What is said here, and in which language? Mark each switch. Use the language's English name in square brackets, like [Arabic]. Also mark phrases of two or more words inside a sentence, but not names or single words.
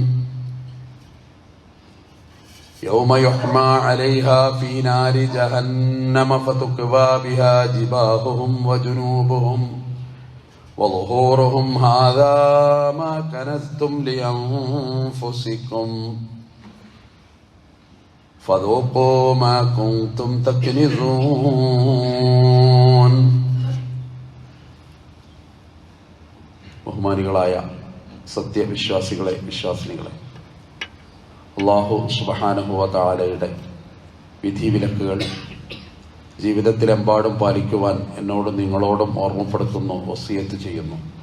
[Arabic] يوم يحمى عليها في نار جهنم فتكوى بها جباههم وجنوبهم وظهورهم هذا ما كنزتم لأنفسكم فذوقوا ما كنتم تكنزون. [Malayalam] ബഹുമാനികളായ സത്യവിശ്വാസികളെ, വിശ്വാസിനികളെ, [Arabic] الله سبحانه وتعالى [Malayalam] വിധിവിലക്കുകൾ ജീവിതത്തിലെമ്പാടും പാലിക്കുവാൻ എന്നോടും നിങ്ങളോടും ഓർമ്മപ്പെടുത്തുന്നു, വസിയത്ത് ചെയ്യുന്നു.